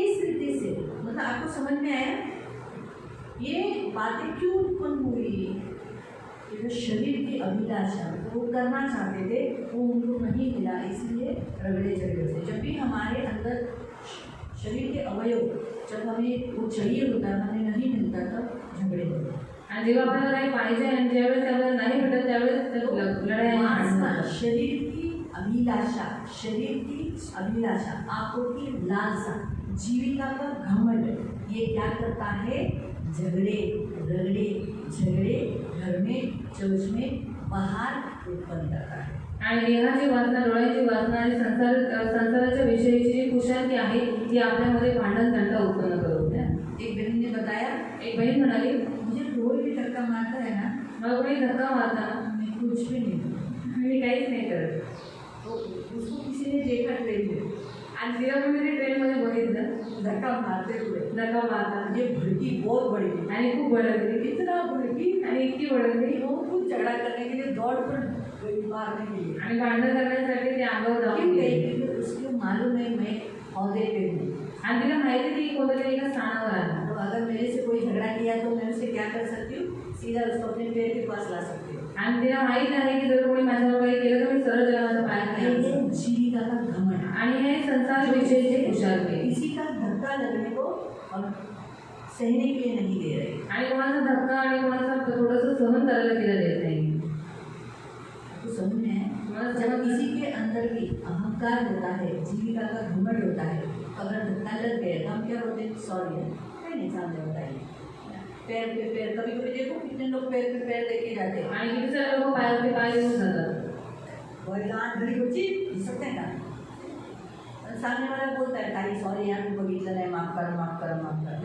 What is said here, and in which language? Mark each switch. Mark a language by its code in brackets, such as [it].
[hi] इस रीति से मतलब आपको समझ में आया ये बातें क्यों उत्पन्न हुई? जो शरीर की अभिलाषा वो करना चाहते थे वो उनको नहीं मिला, इसलिए रगड़े झगड़े थे। जब भी हमारे अंदर शरीर के अवयव जब हमें वो चाहिए होता है, हमें नहीं मिलता तब झगड़े होते। [mr] आणि जेव्हा आपल्याला काही पाहिजे आणि ज्यावेळेस आपल्याला नाही भेटत त्यावेळेस लढाई [hi] वासना, शरीर की अभिलाषा, शरीर की अभिलाषा, आंखों की लालसा, जीविका का घमंड, ये क्या करता है? झगड़े रगड़े झगड़े घर में चर्च में बाहर उत्पन्न करता है। [mr] आणि देहाची वासना, डोळ्याची वासना आणि संसाराच्या विषयीची जी कुशांती आहे ती आपल्यामध्ये भांडण तंटा उत्पन्न करते। [hi] एक बहन ने बताया, [mr] एक बहीण म्हणाली, [hi] मुझे कोई भी धक्का मारता है ना, [mr] मला कोणी धक्का मारता [hi] मैं कुछ भी नहीं करती। [mr] मी काहीच नाही करत। [hi] तो उसको किसी ने देखा ट्रेन में, [mr] आणि तिला कोणी ट्रेनमध्ये बघितलं [hi] धक्का मारते हुए, [mr] धक्का मारता [hi] ये भड़की बहुत बड़ी थी [mr] आणि खूप भडकली, [hi] इतना भड़की [mr] आणि इतकी भडकली [hi] वो खुद झगड़ा करने के लिए दौड़ पर मारने के लिए [mr] आणि भांडण करण्यासाठी ते अंगावर [hi] क्यों [mr] जाऊन [hi] गई? [mr] गेली। [hi] क्योंकि उसको मालूम है मैं औहदे पे हूँ। [mr] आणि तिला माहिती ती कोणत्या एका स्थानावर आहे। [hi] तो अगर मेरे से कोई झगड़ा किया तो मैं उसे क्या कर सकती हूँ? सीधा उसको अपने पैर के पास ला सकती हूँ। [mr] आणि तिला माहित आहे की जर कोणी माझ्यावर काही केलं तर मी सरळ त्याला माझ्या पायाखाली आणू शकते। [hi] ये जीविका का घमंड, [mr] आणि हे संसार विषयीचे कुशाग्र [hi] किसी का धक्का लगने को और सहने के लिए नहीं दे रहे। [mr] आणि कोणाचा धक्का आणि कोणाचा थोडंसं सहन करायला तिला देत नाही। [hi] तो समझ में है? जब किसी के अंदर भी अहंकार होता है, जीविका का घमंड होता है, अगर धक्का लग गया तो हम क्या बोलते हैं? सॉरी, नहीं सामने बताइए। पैर पे पैर, कभी कभी देखो कितने लोग पैर पे पैर लेके जाते हैं। [mr] आणि किती सारे लोक पायावरती पाय देऊन जातात। वडिलांना घरी बच्ची दिसत नाही का? पण [hi] सामने वाला बोलता है [mr] ताई सॉरी यार, तू बघितलं नाही, माफ कर माफ कर माफ कर।